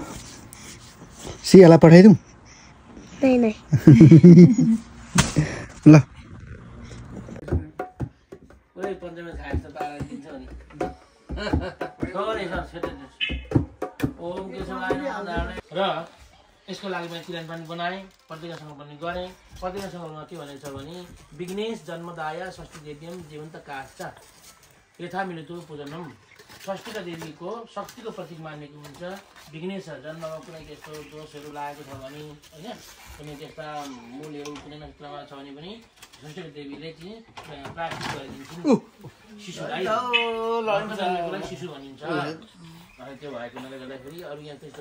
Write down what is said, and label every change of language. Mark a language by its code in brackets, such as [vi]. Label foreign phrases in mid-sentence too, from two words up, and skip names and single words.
[ne] सियालाई पठाइदिउँ ल र यसको लागि मैले किरण पनि बनाएँ पत्रिकासँग पनि गरेँ पत्रिकासँग के भनेको छ भने [sa] विघ्नेश जन्मदाय षष्ठी देव्यम जीवन्त काष्ठ यथा मिलितो पूजनम [ne] षष्ठीका देवीको शक्तिको प्रतीक मानेको हुन्छ विघ्नेश जन्ममा कुनै त्यस्तो दोषहरू लागेको छ भने होइन कुनै त्यस्ता मूलहरू कुनै नक्षत्रमा छ भने पनि षष्ठीका देवीले चाहिँ प्रायश्चित गरिदिन्छन् शिशुलाई शिशु भनिन्छ त्यो भएको हुनाले गर्दाखेरि अरू यहाँ त्यस्तो